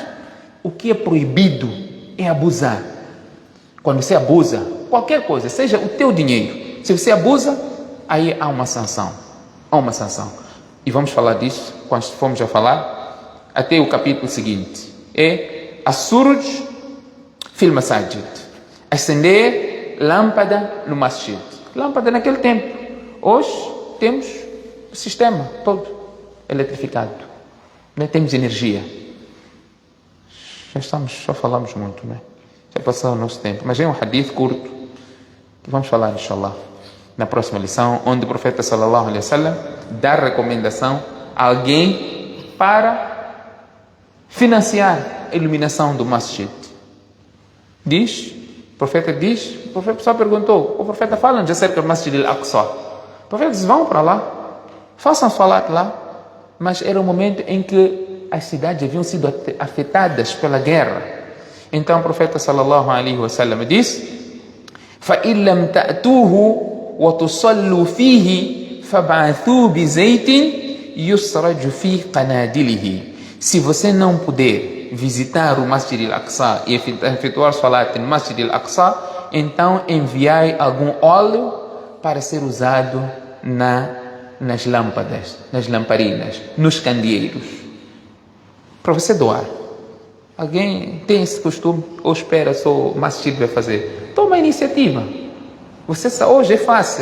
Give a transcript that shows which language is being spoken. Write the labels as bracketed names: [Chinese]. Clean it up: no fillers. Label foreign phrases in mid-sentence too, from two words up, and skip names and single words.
[Portuguese] O que é proibido é abusar. Quando você abusa, qualquer coisa, seja o teu dinheiro, se você abusa, aí há uma sanção. Há uma sanção. E vamos falar disso quando formos a falar até o capítulo seguinte. [Arabic] É السرج في المساجد. [Portuguese] Acender lâmpada no masjid. Lâmpada naquele tempo. Hoje temos o sistema todo eletrificado. Temos energia. Já falamos muito, né? Já passou o nosso tempo. Mas é um hadith curto que vamos falar, inshallah, na próxima lição, onde o profeta [Arabic] صلى الله عليه وسلم [Portuguese] dá recomendação a alguém para financiar a iluminação do masjid. O profeta só perguntou, o profeta fala-nos acerca do Masjid al-Aqsa. O profeta diz, vão para lá, façam salat lá, mas era um momento em que as cidades haviam sido afetadas pela guerra. Então o profeta [Arabic] صلى الله عليه وسلم [Portuguese] disse: [Arabic] فَإِنْ لَمْ تَأْتُوهُ وَتُصَلُّوا فِيهِ فَبَعَثُوا بِزَيْتٍ يُسْرَجُ فِي قَنَادِلِهِ. [Portuguese] Se você não puder visitar o Masjid al-Aqsa e efetuar salat no Masjid al-Aqsa, então enviai algum óleo para ser usado nas lâmpadas, nas lamparinas, nos candeeiros, para você doar. Alguém tem esse costume ou espera só o masjid vai fazer? Toma a iniciativa. Hoje é fácil.